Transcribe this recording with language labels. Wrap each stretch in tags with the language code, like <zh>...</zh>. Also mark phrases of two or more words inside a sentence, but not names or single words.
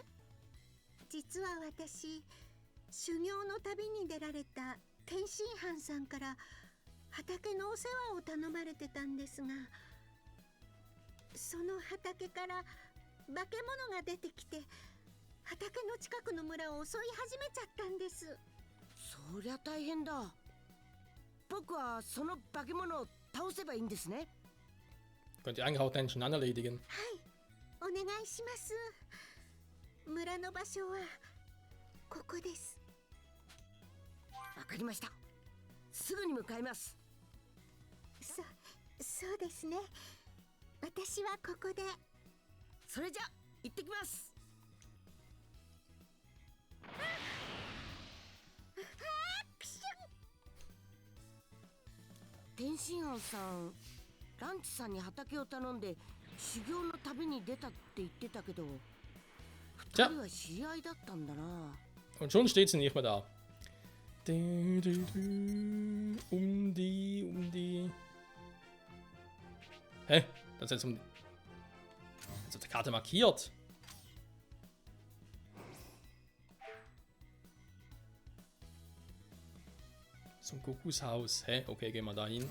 <ja>実は私、修行の旅に出られた天津飯さんから畑のお世話を頼まれてたんですが、その畑から化け物が出てきて、畑の近くの村を襲い始めちゃったんです。そりゃ大変だ。僕はその化け物を倒せばいいんですね。</ja> <de>Könnt ihr eigentlich auch den schon erledigen.</de> <ja>はい、お願いします。村の場所はここです。わかりました。すぐに向かいます。そうですね。私はここで。それじゃ行ってきます。天津飯さん、ランチさんに畑を頼んで修行の旅に出たって言ってたけど、二人は知り合いだったんだな。</ja> <de>Und schon steht sie nicht mehr da. Die. Hä? Das ist jetzt auf der Karte markiert. Zum Kuckuckshaus. Hä? Okay, gehen wir da hin.</de>